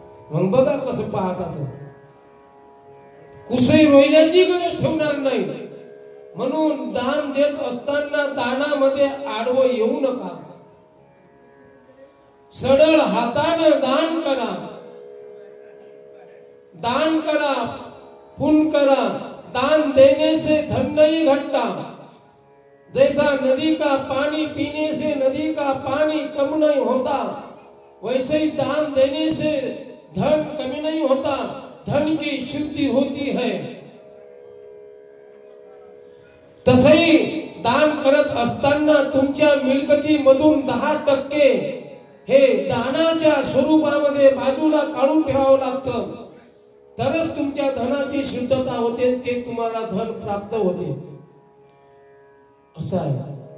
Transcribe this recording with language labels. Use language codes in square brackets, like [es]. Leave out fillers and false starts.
[mr] मग बघा कसं पाहतात, कुसई रोयण्याची गरज ठेवणार नाही. म्हणून दान देत असताना दानामध्ये आडवं येऊ नका. सरळ हातानं दान करा, दान करा, पुण्य करा. [hi] दान देने से धन नहीं घटता, जैसा नदी का पानी पीने से नदी का पानी कम नहीं होता, वैसे ही दान देने से धन कमी नहीं होता, धन की शुद्धि होती है. [mr] तसही दान करत असताना तुमच्या मिळकतीमधून 10% हे दानाच्या स्वरूपामध्ये बाजूला काढून ठेवावं लागतं, तरच तुमच्या धनाची शुद्धता होते, ते तुम्हाला धन प्राप्त होते. असं आहे.